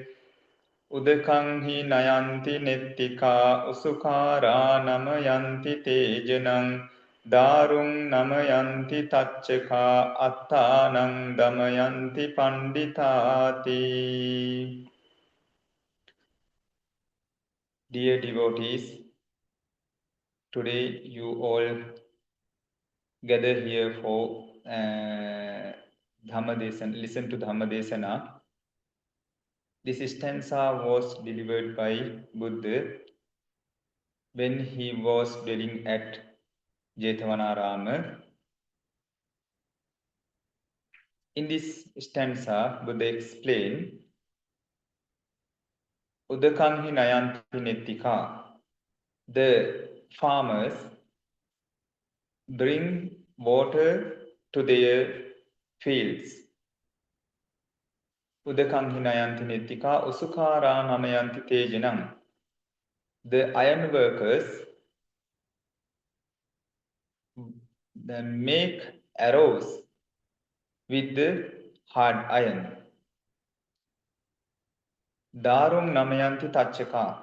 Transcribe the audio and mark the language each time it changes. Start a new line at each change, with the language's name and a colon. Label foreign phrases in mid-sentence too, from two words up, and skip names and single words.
Pali: Udakang hi nayanti nettika usukara namayanti tejanang Darung namayanti tachaka attanang damayanti panditati.
English: Dear devotees, today you all gather here for
Pali: Dhamma Desana,
English: listen to
Pali: Dhamma Desana.
English: This stanza was delivered by Buddha when he was dwelling at Jethavanarama. In this stanza, Buddha explained,
Pali: Udakanghi nayanti nettika.
English: The farmers bring water to their fields.
Pali: Udakanghi nayanti nettika usukara namayanti tejanam.
English: The iron workers make arrows with the hard iron.
Pali: Darum namayanti tachaka.